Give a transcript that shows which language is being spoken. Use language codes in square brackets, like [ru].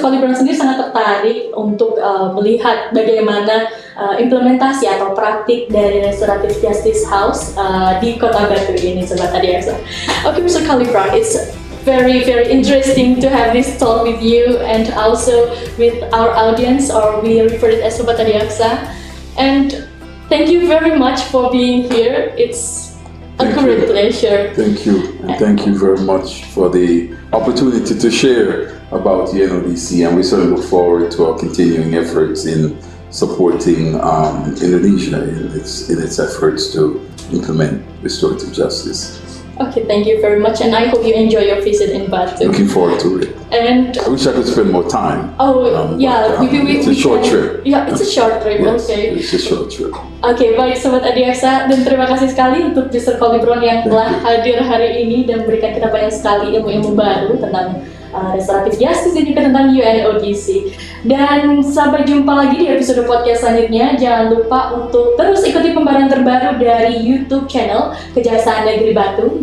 [id] Colie Brown sendiri sangat tertarik untuk melihat bagaimana implementasi atau praktik dari Restorative Justice House di Kota Batu ini, Sobat Adiaksa. [en] Okay, Mr. Colie Brown, it's very interesting to have this talk with you and also with our audience, or we refer it as Sobat Adiaksa. And thank you very much for being here. It's a great pleasure. Thank you. And thank you very much for the opportunity to share about the Unodc, and we certainly look forward to our continuing efforts in supporting Indonesia in its efforts to implement restorative justice. Okay, thank you very much, and I hope you enjoy your visit in Batu. Looking forward to it. And I wish I could spend more time. Maybe it's a short trip. Yeah, it's a short trip. Yes, okay. It's a short trip. [id] Oke, baik Sobat Adiaksa, dan terima kasih sekali untuk Mr. Colie Brown yang telah hadir hari ini dan memberikan kita banyak sekali ilmu-ilmu baru tentang restoratif justice dan juga tentang Unodc. Dan sampai jumpa lagi di episode podcast selanjutnya. Jangan lupa untuk terus ikuti pembahasan terbaru dari YouTube channel Kejaksaan Negeri Batu.